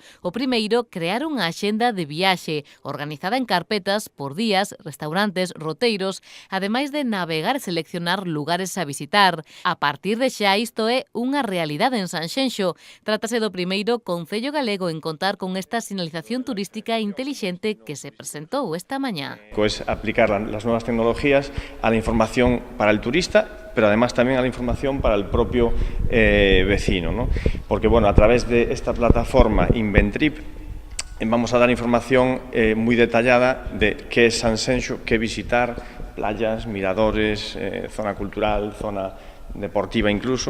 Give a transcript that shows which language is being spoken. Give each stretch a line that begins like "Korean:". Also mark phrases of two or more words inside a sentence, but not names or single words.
Galician: O primeiro, crear unha axenda de viaxe, organizada en carpetas por días, restaurantes, roteiros, ademais de navegar e seleccionar lugares a visitar. A partir de xa isto é unha realidade en Sanxenxo. Trátase do primeiro concello galego en contar con esta sinalización turística intelixente que se presentou esta mañá.
Spanish: Es aplicar las nuevas tecnologías a la información para el turista, pero además también a la información para el propio vecino, ¿no? Porque bueno, a través de esta plataforma Inventrip vamos a dar información muy detallada de qué es Sanxenxo, qué visitar, playas, miradores, zona cultural, zona deportiva incluso.